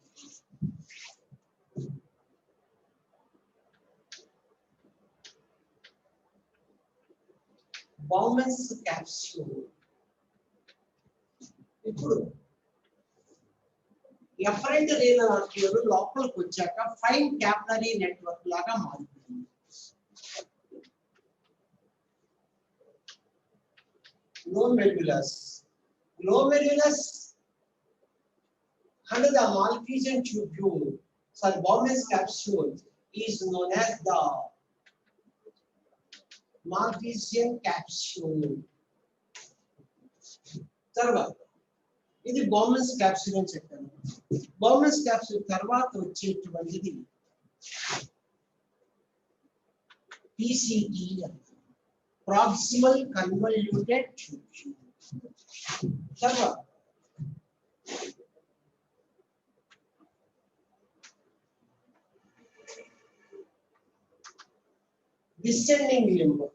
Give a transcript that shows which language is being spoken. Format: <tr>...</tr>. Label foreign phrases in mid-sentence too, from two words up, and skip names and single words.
<en>Bowman's capsule.</en> <te>ఇప్పుడు</te> <en>afferent renal artery</en> <te>లోపలికి వచ్చాక</te> <en>fine capillary network</en> <te>లాగా మారిపోయింది.</te> <en>Glomerulus under the Malpighian tubule, sorry, Bowman's capsule is known as the Malpighian capsule.</en> <te>తర్వాత ఇది</te> <en>Bowman's capsule</en> <te>అని చెప్పాను.</te> <en>Bowman's capsule</en> <te>తర్వాత వచ్చేటువంటిది PCT అని,</te> <en>proximal convoluted tubule. తర్వాత descending limb.</en>